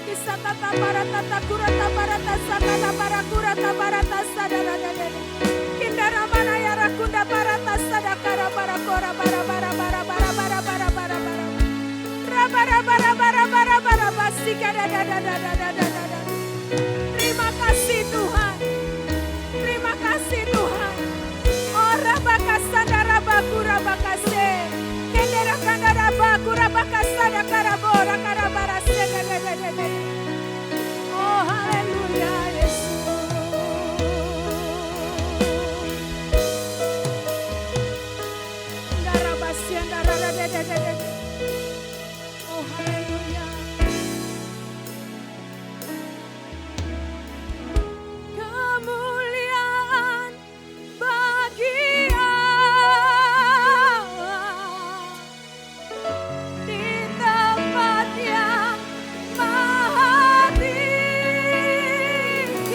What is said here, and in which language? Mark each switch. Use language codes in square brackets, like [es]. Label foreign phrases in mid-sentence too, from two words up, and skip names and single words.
[id] satata baratata kurata barata satata barakurata barata sadara dede. Kindara mana ya rakunda barata sadakara barakora bara bara bara bara bara bara bara bara. Rabara bara bara bara bara basika da da da da da da da da. Terima kasih Tuhan. Terima kasih Tuhan. Oh rabakasanda rabakura bakase. Kendera kanda rabakura bakasada karabora karabara sega da da da da. Oh haleluya Yesus. Darabasianda da da da da da. Oh haleluya. Kemuliaan bagi Allah di tempat yang maha tinggi.